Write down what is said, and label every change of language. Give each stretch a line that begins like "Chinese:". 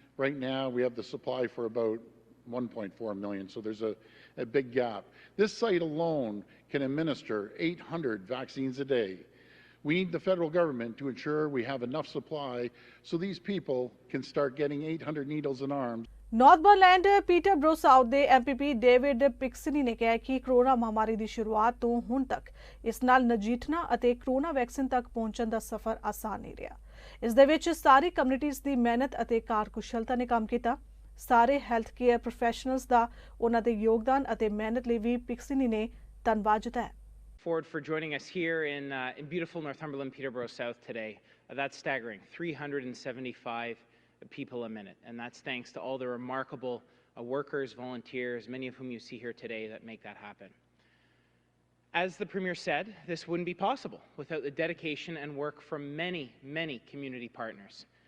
English: Right now, we have the supply for about 1.4 million, so there's a big gap. This site alone can administer 800 vaccines a day. We need the federal government to ensure we have enough supply so these people can start getting 800 needles in arms.
Punjabi: ਨਾਰਥਬਰਲੈਂਡ Peterborough south ਦੇ MPP David ਪਿਕਸਨੀ ਨੇ ਕਿਹਾ ਕਿ corona ਮਹਾਮਾਰੀ ਦੀ ਸ਼ੁਰੂਆਤ ਤੋਂ ਹੁਣ ਤੱਕ ਇਸ ਨਾਲ ਨਜਿੱਠਣਾ ਅਤੇ ਕਰੋਨਾ ਵੈਕਸੀਨ ਤੱਕ ਪਹੁੰਚਣ ਦਾ ਸਫ਼ਰ ਆਸਾਨ ਨਹੀਂ ਰਿਹਾ। ਇਸ ਦੇ ਵਿੱਚ ਸਾਰੀ ਕਮਿਊਨਿਟੀਜ਼ ਦੀ ਮਿਹਨਤ ਅਤੇ ਕਾਰਕੁਸ਼ਲਤਾ ਨੇ ਕੰਮ ਕੀਤਾ। ਸਾਰੇ ਹੈਲਥ ਕੇਅਰ ਪ੍ਰੋਫੈਸ਼ਨਲਸ ਦਾ ਉਹਨਾਂ ਦੇ ਯੋਗਦਾਨ ਅਤੇ ਮਿਹਨਤ ਲਈ ਵੀ ਪਿਕਸਨੀ ਨੇ ਧੰਨਵਾਦ ਜਤਾਇਆ।
English: Forward for joining us here in beautiful Northumberland, Peterborough South today. That's staggering, 375 people a minute. And that's thanks to all the remarkable workers, volunteers, many of whom you see here today that make that happen. As the Premier said, this wouldn't be possible without the dedication and work from many, many community partners.